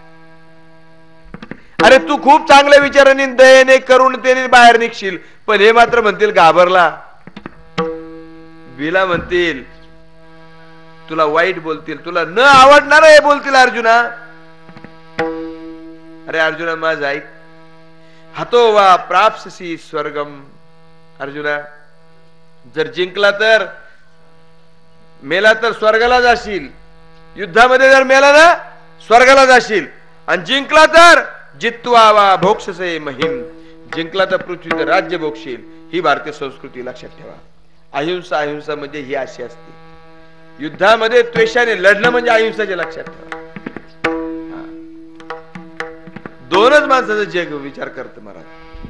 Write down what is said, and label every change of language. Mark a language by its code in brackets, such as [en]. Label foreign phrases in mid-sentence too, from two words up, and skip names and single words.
[mr] अरे तू खूप चांगल्या विचाराने, दयेने, करुणतेने बाहेर निघशील, पण हे मात्र म्हणतील घाबरला, विला म्हणतील, तुला वाईट बोलतील, तुला न आवडणार हे बोलतील अर्जुना. अरे अर्जुना माझं ऐक, [sa] हतो वा प्राप्स्यसि स्वर्गम. [mr] अर्जुना, जर जिंकला तर मेला तर स्वर्गाला जाशील. युद्धामध्ये जर मेला ना, स्वर्गाला जाशील. आणि जिंकला तर [sa] जित्वा वा भोक्षसे महिम. [mr] जिंकला तर पृथ्वीचं राज्य भोगशील. ही भारतीय संस्कृती लक्षात ठेवा. अहिंसा, अहिंसा म्हणजे ही अशी असते. युद्धामध्ये त्वेषाने लढणं म्हणजे अहिंसाचे, लक्षात ठेवा. दोनच माणसाचं जग विचार करत महाराज.